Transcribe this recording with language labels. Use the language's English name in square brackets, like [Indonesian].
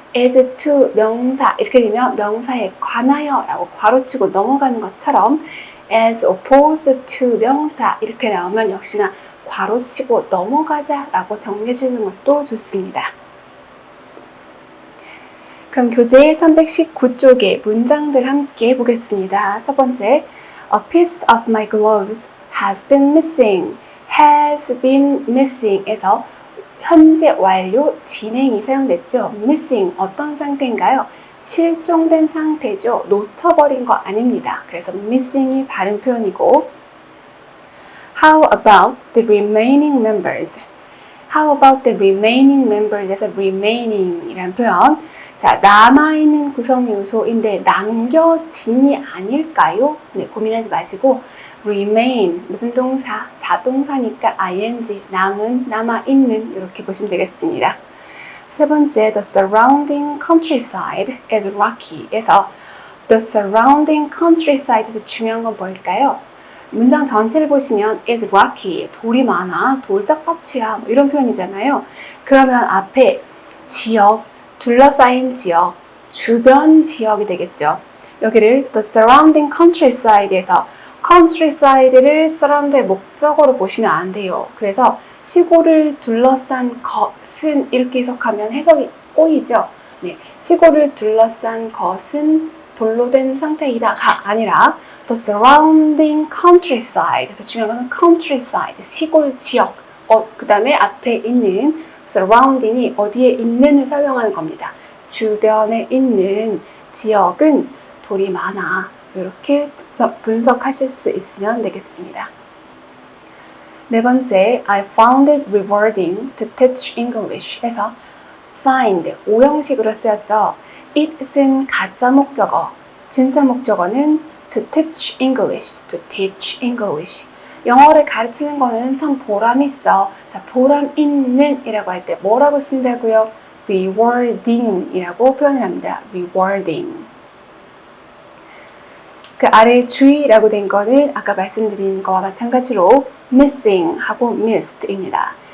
[Korean] as to 명사 이렇게 되면 명사에 관하여 라고 괄호치고 넘어가는 것처럼 as opposed to 명사 이렇게 나오면 역시나 괄호치고 넘어가자 라고 정리해 주는 것도 좋습니다. 그럼 교재 319쪽의 문장들 함께 해보겠습니다. 첫 번째, [English] A piece of my gloves has been missing. [Korean] has been missing 에서 현재 완료 진행이 사용됐죠. missing 어떤 상태인가요? 실종된 상태죠. 놓쳐버린 거 아닙니다. 그래서 missing이 바른 표현이고 [English] How about the remaining members? How about the remaining members [Korean] 에서 remaining 이라는 표현 자, 남아있는 구성 요소인데 남겨진이 아닐까요? 네, 고민하지 마시고 remain, 무슨 동사? 자동사니까 ing, 남은, 남아있는 이렇게 보시면 되겠습니다. 세 번째, [English] the surrounding countryside is rocky [Korean] 에서 the surrounding countryside에서 중요한 건 뭘까요? 문장 전체를 보시면 is rocky, 돌이 많아, 돌짝밭이야 이런 표현이잖아요. 그러면 앞에 지역, 둘러싸인 지역, 주변 지역이 되겠죠. 여기를 the surrounding countryside에서 countryside를 surround의 목적어로 보시면 안 돼요. 그래서 시골을 둘러싼 것은 이렇게 해석하면 해석이 꼬이죠. 네, 시골을 둘러싼 것은 돌로 된 상태이다가 아니라 the surrounding countryside 그래서 중요한 건 countryside, 시골 지역 그 다음에 앞에 있는 surrounding이 어디에 있는을 설명하는 겁니다. 주변에 있는 지역은 돌이 많아. 이렇게 분석하실 수 있으면 되겠습니다. 네 번째, [English] I found it rewarding to teach English [Korean] 에서 find, 오형식으로 쓰였죠. it은 가짜 목적어, 진짜 목적어는 [English] to teach English, to teach English. [Korean] 영어를 가르치는 거는 참 보람 있어. 자, 보람 있는 이라고 할 때 뭐라고 쓴다고요? rewarding 이라고 표현을 합니다. rewarding. 그 아래 주의라고 된 거는 아까 말씀드린 거와 마찬가지로 missing 하고 missed 입니다.